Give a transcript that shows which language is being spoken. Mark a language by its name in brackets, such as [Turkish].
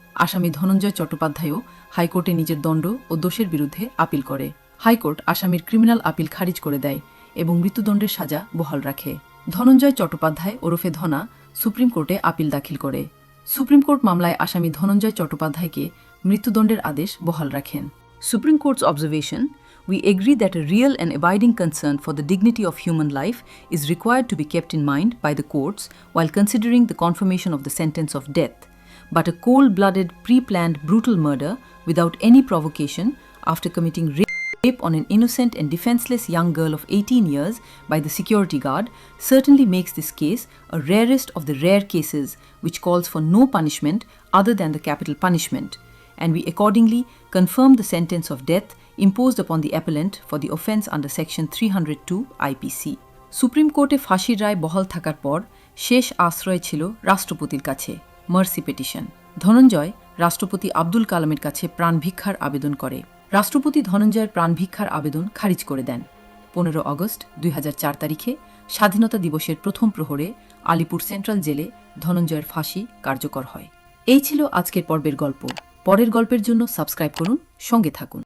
[Bangla] আসামি ধনঞ্জয় চট্টোপাধ্যায়ও হাইকোর্টে নিজের দণ্ড ও দোষের বিরুদ্ধে আপিল করে। হাইকোর্ট আসামির ক্রিমিনাল আপিল খারিজ করে দেয় এবং মৃত্যুদণ্ডের সাজা বহাল রাখে। ধনঞ্জয় চট্টোপাধ্যায় ওরফে ধনা সুপ্রিম কোর্টে আপিল দাখিল করে। সুপ্রিম কোর্ট মামলায় আসামি ধনঞ্জয় চট্টোপাধ্যায়কে মৃত্যুদণ্ডের আদেশ বহাল রাখেন। [English] Supreme Court's observation, we agree that a real and abiding concern for the dignity of human life is required to be kept in mind by the courts while considering the confirmation of the sentence of death. But a cold-blooded, pre-planned, brutal murder without any provocation after committing rape on an innocent and defenseless young girl of 18 years by the security guard certainly makes this case a rarest of the rare cases which calls for no punishment other than the capital punishment, and we accordingly confirm the sentence of death imposed upon the appellant for the offence under section 302 IPC. [Bangla] Supreme কোর্টে ফাঁসির রায় বহাল থাকার পর শেষ আশ্রয় ছিল রাষ্ট্রপতির কাছে, মার্সি পিটিশন। ধনঞ্জয় রাষ্ট্রপতি আব্দুল কালামের কাছে প্রাণভিক্ষার আবেদন করে। রাষ্ট্রপতি ধনঞ্জয়ের প্রাণভিক্ষার আবেদন খারিজ করে দেন। 15 আগস্ট 2004 তারিখে স্বাধীনতা দিবসের প্রথম প্রহরে আলিপুর সেন্ট্রাল জেলে ধনঞ্জয়ের ফাঁসি কার্যকর হয়। এই ছিল আজকের পর্বের গল্প। পরের গল্পের জন্য সাবস্ক্রাইব করুন, সঙ্গে থাকুন।